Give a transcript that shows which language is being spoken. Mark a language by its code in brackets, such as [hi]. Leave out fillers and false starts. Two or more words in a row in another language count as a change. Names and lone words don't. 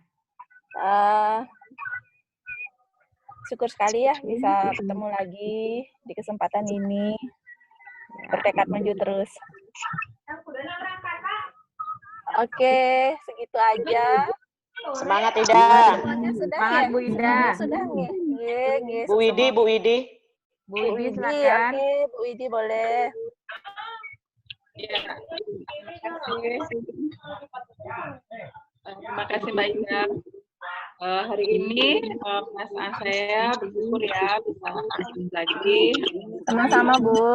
[id] Syukur sekali ya bisa ketemu lagi di kesempatan ini. Bertekad maju terus. Oke, segitu aja. Semangat Ida. Semuanya sudah Semangat ya? Bu Ida. Semuanya sudah nggih. [jv] Nggih, nggih. [id] Bu Widi, Bu Widi. Bu Widi Widi, silakan. oke, Bu Widi boleh. Terima kasih Mbak Ida. Hari ini perasaan saya bersyukur ya bisa aktif lagi. Sama-sama Bu.